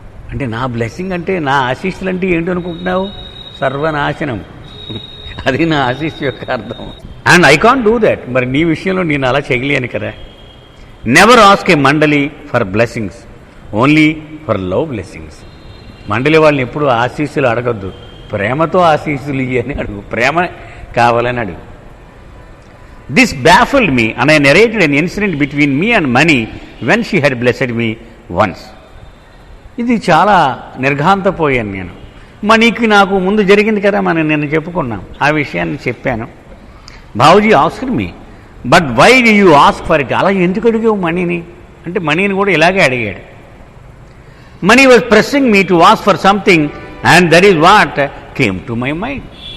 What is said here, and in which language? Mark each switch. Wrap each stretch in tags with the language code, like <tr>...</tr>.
<te>అంటే నా బ్లెస్సింగ్ అంటే, నా ఆశీస్సులు అంటే ఏంటి అనుకుంటున్నావు? సర్వనాశనం, అది నా ఆశీస్సు యొక్క అర్థం.</te> <en>And I can't do that.</en> <te>మరి నీ విషయంలో నేను అలా చేయలేను కదా.</te> <en>Never ask a మండలి for blessings, only for love blessings.</en> <te>మండలి వాళ్ళని ఎప్పుడు ఆశీస్సులు అడగద్దు, ప్రేమతో ఆశీస్సులు ఇయ్యని అడుగు, ప్రేమ కావాలని అడుగు.</te> <en>This baffled me and I narrated an incident between me and Mani when she had blessed me once.</en> <te>ఇది చాలా నిర్ఘాంతపోయాను నేను. మనీకి నాకు ముందు జరిగింది కదా, మనం నిన్న చెప్పుకున్నాం, ఆ విషయాన్ని చెప్పాను.</te> <en>Babuji asked me, but why do you ask for it?</en> <te>అలా ఎందుకు అడిగావు మనీని అంటే, మనీని కూడా ఇలాగే అడిగాడు.</te> <en>Mani was pressing me to ask for something and that is what came to my mind.</en>